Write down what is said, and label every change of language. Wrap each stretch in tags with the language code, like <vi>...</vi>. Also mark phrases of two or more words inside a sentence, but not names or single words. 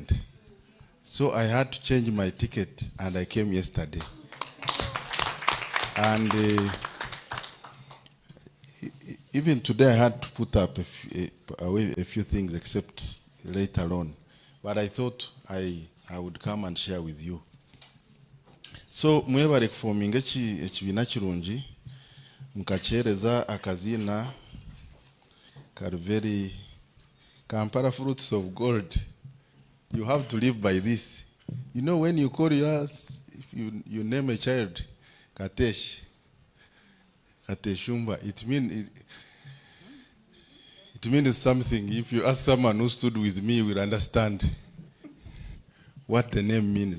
<en>So I had to change my ticket, and I came yesterday. And even today I had to put up away a few things, except later on. But I thought I would come and share with you.</en> <nyn>So mwebare kuforminga ekibina kirungi mukachereza akazina Karveri Kampala fruits of gold.</nyn> <en>You have to live by this. You know, when you call yours, if you name a child Kateshumbwa, it means something. If you ask someone who stood with me, will understand what the name means.</en>